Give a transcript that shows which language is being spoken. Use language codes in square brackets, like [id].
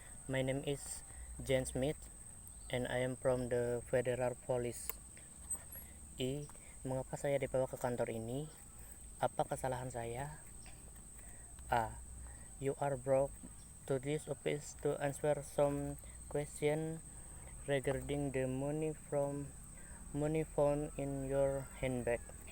[en] My name is Jane Smith and I am from the Federal Police. [id] Mengapa saya dibawa ke kantor ini? Apa kesalahan saya? A. [en] You are brought to this office to answer some question regarding the money found in your handbag.